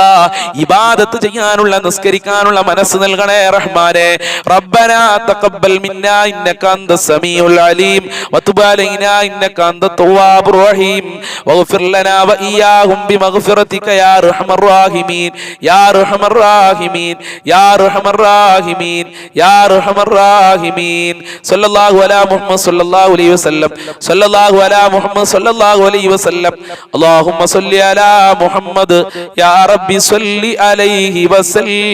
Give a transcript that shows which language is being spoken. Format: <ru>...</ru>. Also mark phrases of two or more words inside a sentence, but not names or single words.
<ml>ഇബാദത്ത് ചെയ്യാനുള്ള, നിസ്കരിക്കാനുള്ള മനസ്സ് നൽകണേ റഹ്മാനെ.</ml> <ar>ربنا تقبل منا إنك أنت السميع العليم وتب علينا إنك أنت التواب الرحيم واغفر لنا وإياهم بمغفرتك يا أرحم الراحمين يا أرحم الراحمين يا ارحم الراحمين يا ارحم الراحمين صلى الله على محمد صلى الله عليه وسلم صلى الله على محمد صلى الله عليه وسلم اللهم صل على محمد يا ربي صل عليه وسلم.</ar>